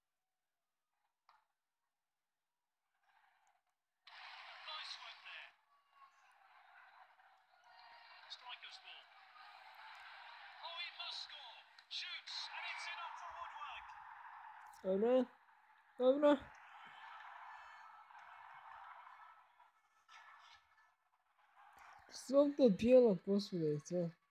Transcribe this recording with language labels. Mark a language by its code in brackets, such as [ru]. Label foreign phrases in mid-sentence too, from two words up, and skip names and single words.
[en] Nice work there. Striker's ball. Oh, he must score. Shoots, and it's in off the woodwork. [hr] Dobro. Dobro. Svog to bijelo posvuda i sve.